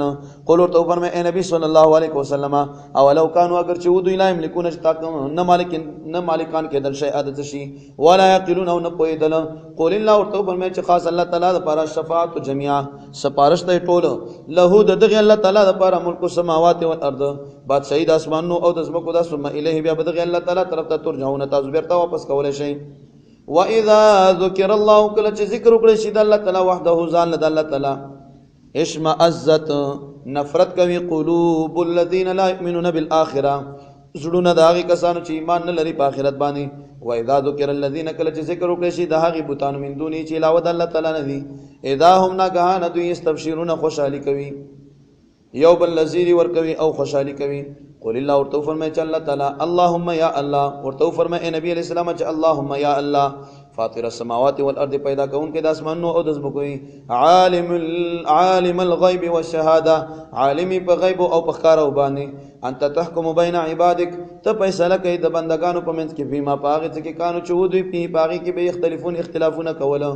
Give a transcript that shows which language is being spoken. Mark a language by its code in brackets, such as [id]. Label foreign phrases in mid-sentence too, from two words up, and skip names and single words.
[ps] قل ورته فرمای اے نبی [ar] صلی الله علیه وسلم اولو کانوا [ps] اگر چې دوی [ar] لا یملکون [ps] نه مالکان کېدل شی عادت شي [ar] ولا یقلون [ps] او نه پویدل. [ar] قول الله [ps] ورته فرمای چې خاص الله تعالی لپاره شفاعت جميعا سپارش ته ټول له دغه الله تعالی لپاره [ar] ملک السماوات والارض [ps] بادشاہی د اسمانونو او د ځمکو د [ar] ثم الیه [ps] بیا بدغه الله تعالی طرف ته ترجعون تاسو بیرته واپس کولای شئ. [ar] وَإِذَا ذُكِرَ اللَّهُ [ps] کله چې ذکر وکړي شي د الله تعالی وحده ځان د الله تعالی اشمئزت نفرت کوي [ar] قلوب الذين لا يؤمنون بالآخرة [ps] زړونه د هغې کسانو چې ایمان نه لري په آخرت باندې. [ar] وَإِذَا ذُكِرَ الَّذِينَ [ps] کله چې ذکر وکړي شي د هغې بوتانو من دونې چې علاوه د الله تعالی نه دي [ar] اذا هم [ps] ناګهانه دوی یستبشرون خوشحالي کوي یو بل لزیری ورکوي او خوشحالي کوي. قل الله ورته فرمای چې الله تعالی [ar] اللهم یا الله [ps] ورته فرمای اے نبی علیہ السلام چې [ar] اللهم یا الله فاطر السماوات والارض [ps] پیدا کونکي د اسمانونو او د ځمکو [ar] عالم الغیب والشهاده [ps] عالمي په غیب او په ښکاره باندې [ar] انت تحکم بین عبادک [ps] ته فیصله کوي د بندگانو په منځ کې فيما پاغه چې کانو چې دوی په پاغه کې به اختلافونه کوله.